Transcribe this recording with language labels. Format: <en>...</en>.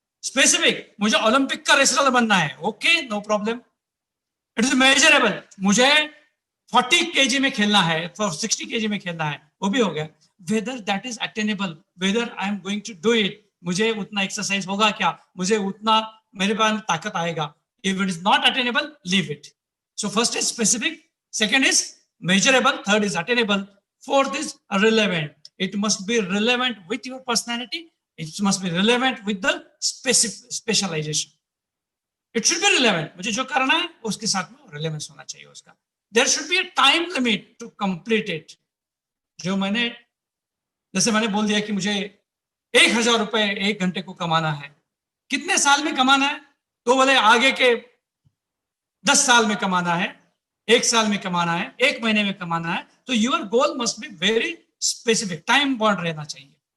<hi>Specific, मुझे Olympic का wrestler बनना है,</hi> <en>Okay no problem, it is measurable.</en> <hi>मुझे 40 kg में खेलना है, 60 kg में खेलना है, वो भी हो गया।</hi> <en>whether that is attainable, whether I am going to do it,</en> <hi>मुझे उतना एक्सरसाइज होगा क्या, मुझे उतना मेरे पास ताकत आएगा।</hi> <en>If it is not attainable, leave it. So first is specific, second is measurable, third is attainable, fourth is relevant. It must be relevant with your personality, it must be relevant with the specialization. It should be relevant,</en> <hi>मुझे जो करना है उसके साथ में relevance होना चाहिए उसका।</hi> <en>There should be a time limit to complete it.</en> <hi>जो मैंने, जैसे मैंने बोल दिया कि मुझे 1,000 रुपए 1 घंटे को कमाना है, कितने साल में कमाना है, तो बोले आगे के 10 साल में कमाना है, 1 साल में कमाना है, 1 महीने में कमाना है।</hi> <en>तो your goal must be very specific, time bound</en> <hi>रहना चाहिए।</hi>